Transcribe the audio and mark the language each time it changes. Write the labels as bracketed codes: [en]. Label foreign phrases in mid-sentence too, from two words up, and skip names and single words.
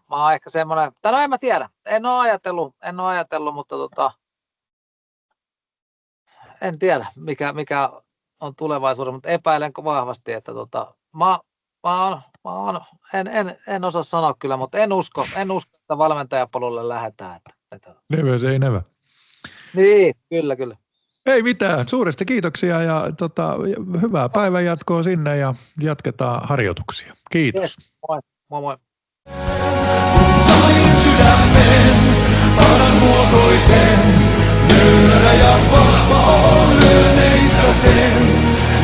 [fi] Mä oon ehkä semmoinen, tai no en mä tiedä, en ole ajatellut, mutta en tiedä mikä on tulevaisuudessa, mutta epäilen vahvasti, että en osaa sanoa kyllä, mutta en usko, että valmentajapolulle lähdetään. [en] Never say never. [fi] Niin, kyllä. Ei mitään, suuresti kiitoksia ja hyvää päivänjatkoa sinne ja jatketaan harjoituksia. Kiitos. [en] Yes, moi. [fi] Sain sydämen, muotoisen, nöyrä ja vahva on lyönneistä sen.